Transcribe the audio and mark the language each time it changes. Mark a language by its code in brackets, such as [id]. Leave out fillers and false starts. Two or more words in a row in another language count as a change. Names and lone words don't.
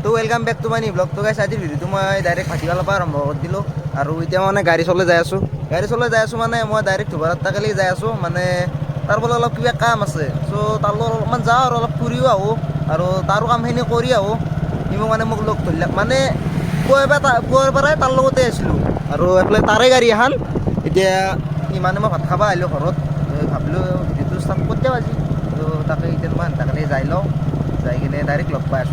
[en] welcome back to my new blog. [hi] तो गाइस आज [as] ভিডিওটো মই ডাইৰেক্ট ভাটিকালৰ পৰা আৰম্ভ কৰি দিলোঁ আৰু এতিয়া মানে গাড়ী চলাই যাই আছোঁ মানে মই ডাইৰেক্ট ধুবৰাত তাকালি যাই আছোঁ মানে তাৰ পৰা অলপ কিবা কাম আছে চ' তাৰ লগত অলপমান যাওঁ আৰু অলপ ফুৰিও আহোঁ আৰু তাৰো কামখিনি কৰি আহোঁ। সি মানে মোক লগ ধৰিলে মানে পুৱাৰ পৰাই তাৰ লগতে আছিলোঁ আৰু এইফালে তাৰে গাড়ী এখন এতিয়া মানে মই ভাত খাব আহিলোঁ ঘৰত ভাবিলোঁ ভিডিঅ'টো ষ্টাৰ্ট কৰি দিওঁ আজি তো তাকে এতিয়া মই তাকালি যাই লওঁ যাই কিনে ডাইৰেক্ট লগ পাই আছোঁ।